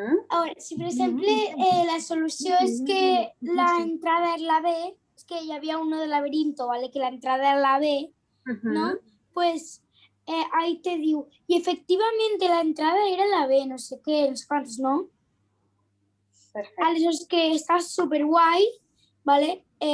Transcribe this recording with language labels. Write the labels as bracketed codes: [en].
[ca] A veure, si per exemple la solució és que la entrada és la B, és que hi havia [es] uno de laberinto, [ca] ¿vale? Que la entrada és la B, ¿no? [es] Pues... ahí [ca] te diu, [es] y efectivamente la entrada era la B, no sé qué, no sé cuántos, ¿no? Perfecto. [ca] Aleshores que està superguai, ¿vale?